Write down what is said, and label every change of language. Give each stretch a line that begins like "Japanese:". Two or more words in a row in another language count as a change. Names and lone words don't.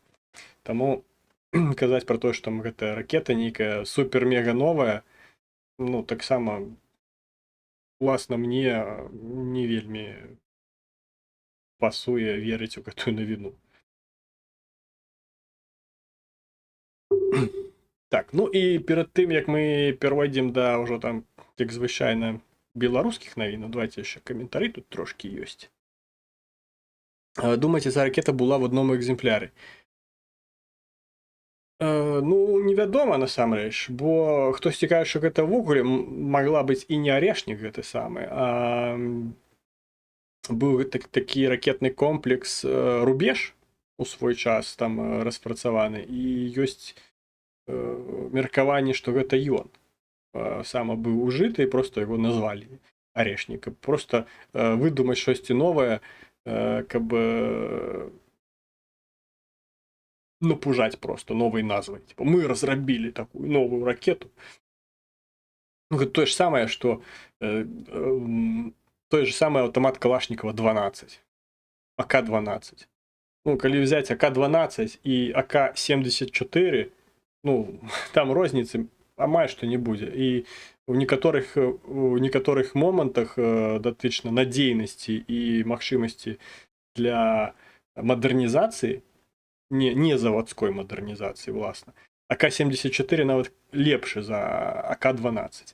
Belarusian: Таму казаць пра тое, што гэтая ракета нейкая супер-мега новая, ну, таксама уласна мне не вельмі пасуе верыць у гэтую навіну. Так, ну і перад тым, як мы перайдзем да ўжо там, як звычайна, беларускіх навінаў, давайте яшчэ каментары тут трошкі ёсць. Думаеце,
Ukrainian: ця ракета була в одному екземплярі? Ну,
Belarusian: невядома насамрэч, бо хтосьці кажа, што гэта ўвогуле магла быць і не арешнік гэты самы, а быў такі ракетны комплекс рубеж у свой час там распрацаваны, і ёсць меркаванне, што гэта ён сама быў ужыты, і проста яго назвалі арешнік. Проста выдумаць штосьці новае, каб напужаць просто новай назвай.
Russian: Типа, мы
Belarusian: разрабілі такую новую ракету. Ну, гэта тое ж самае, што
Russian: той же самый
Belarusian: аўтамат Калашнікова 12, АК-12. Ну, калі взять АК-12 і АК-74, ну, там розніцы амаль што не будзе. І у некаторых момантах датычна надзейнасці і магчымасці для мадэрнізацыі, не заводской мадэрнізацыі, власна, АК-74 нават лепшы за АК-12.